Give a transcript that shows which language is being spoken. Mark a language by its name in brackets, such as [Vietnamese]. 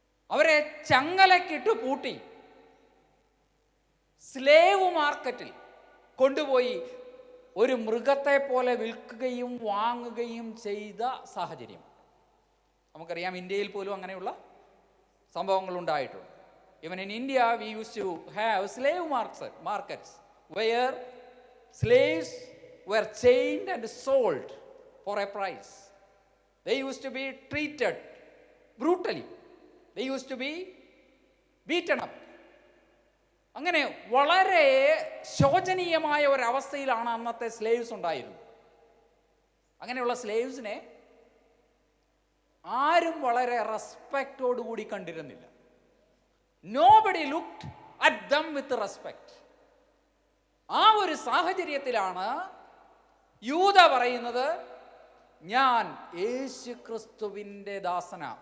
[Malayalam] അവരെ ചങ്ങലക്കിട്ട് പൂട്ടി സ്ലേവ് മാർക്കറ്റിൽ കൊണ്ടുപോയി ഒരു മൃഗത്തെ പോലെ വിൽക്കുകയും വാങ്ങുകയും ചെയ്ത സാഹചര്യം നമുക്കറിയാം. ഇന്ത്യയിൽ പോലും അങ്ങനെയുള്ള സംഭവങ്ങൾ ഉണ്ടായിട്ടുണ്ട്. [English] Even in India, we used to have slave markets where slaves were chained and sold for a price. They used to be treated brutally. They used to be beaten up. [Malayalam] അങ്ങനെ വളരെ ശോചനീയമായ ഒരവസ്ഥയിലാണ് അന്നത്തെ സ്ലേവ്സ് ഉണ്ടായിരുന്നത്. അങ്ങനെയുള്ള സ്ലേവ്സിനെ ആരും വളരെ റെസ്പെക്റ്റോടുകൂടി കണ്ടിരുന്നില്ല. [English] Nobody looked at them with respect. [Malayalam] ആ ഒരു സാഹചര്യത്തിലാണ് യൂദ പറയുന്നത്, ഞാൻ യേശു ക്രിസ്തുവിൻ്റെ ദാസന.